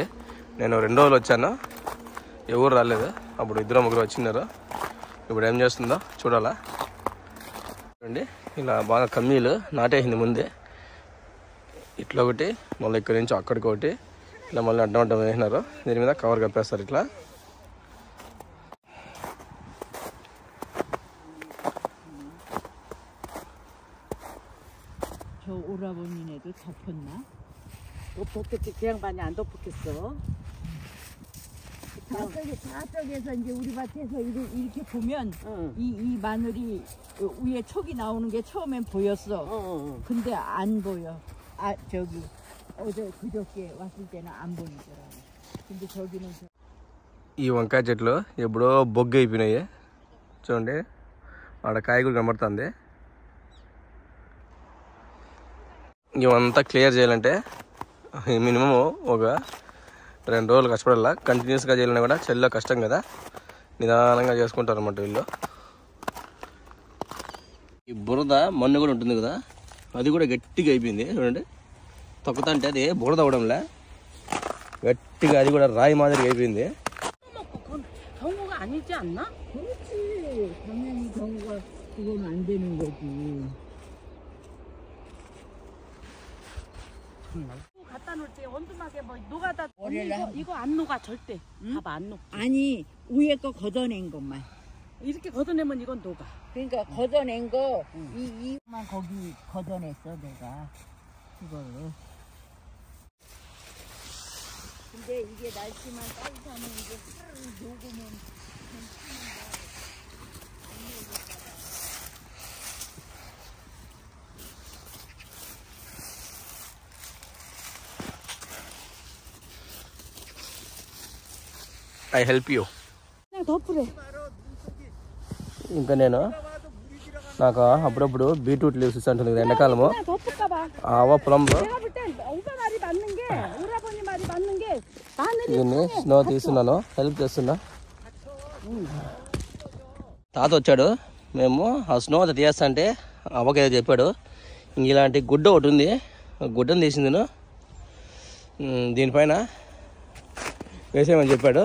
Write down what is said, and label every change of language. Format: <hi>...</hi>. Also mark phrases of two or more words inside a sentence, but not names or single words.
<te>నేను 2 రోజులు వచ్చాను, ఎవరు రాలేదు. అప్పుడు 2-3 వచ్చినారు. ఇప్పుడు ఏం చేస్తుందో చూడాలా. చూడండి, ఇలా బాగా కమ్మీలు నాటేసింది ముందే. ఇట్లా ఒకటి, మళ్ళీ ఇక్కడి నుంచి అక్కడికి ఒకటి, ఇలా మళ్ళీ అడ్డం వేసినారు. దీని మీద కవర్ కప్పేస్తారు ఇట్లా.</te> <ko>저 오라버니네도 덮었나? 덮었겠지. 그 양반이 안 덮었겠어. 저쪽에서 이제 우리 밭에서 이렇게 보면 이 마늘이 위에 촉이 나오는 게 처음엔 보였어. 근데 안 보여. 아 저기 어제 그저께 왔을 때는 안 보이더라. 근데 저기는</ko> <te>ఈ వంకాయ చెట్లు ఎప్పుడో బొగ్గు అయిపోయినాయి. చూడండి, ఆడ కాయ కూడా కనబడుతుంది. ఇవంతా క్లియర్ చేయాలంటే మినిమం ఒక 2 రోజులు కష్టపడాల. కంటిన్యూస్గా చేయాలన్నా కూడా చలిలో కష్టం కదా, నిదానంగా చేసుకుంటారు అన్నమాట వీళ్ళు. ఈ బురద మన్ను కూడా ఉంటుంది కదా, అది కూడా గట్టిగా అయిపోయింది. చూడండి, తొక్కుతుంటే అది బురద అవడంలే, గట్టిగా అది కూడా రాయి మాదిరిగా అయిపోయింది.</te> <ko>경우가 아니지 않나? 그렇지. 당연히 경우가 그건 안 되는 거지. 갖다 놓을 때 원두막에 뭐 녹아다. 이거 안 녹아 절대. 봐봐, 안 녹. 아니 위에 거 걷어낸 것만. 이렇게 걷어내면 이건 녹아. 그러니까 걷어낸 거 이만 거기 걷어냈어 내가 이걸로. 근데 이게 날씨만 따뜻하면 이게 하루 녹으면</ko> <en>I help you.</en> <ko>그냥 덮으래.</ko> <te>ఇంకా నేను నాకు అప్పుడప్పుడు</te> <en>బీట్రూట్ లీవ్స్</en> <te>ఇస్తుంటుంది కదా ఎండాకాలము.</te> <ko>그냥 덮을까봐.</ko> <te>ఆ పొలంలో</te> <ko>내가 볼 땐 오빠 말이 맞는 게, 오라버니 말이 맞는 게 마늘이</ko> <te>దీన్ని స్నో తీస్తున్నాను, హెల్ప్ చేస్తున్నా. తాత వచ్చాడు, మేము ఆ స్నో అంతా తీయేస్తా అంటే అవ్వకేదో చెప్పాడు. ఇంక ఇలాంటి గుడ్డ ఒకటి ఉంది, గుడ్డను తీసింది దీనిపైన వేసేయమని చెప్పాడు.</te>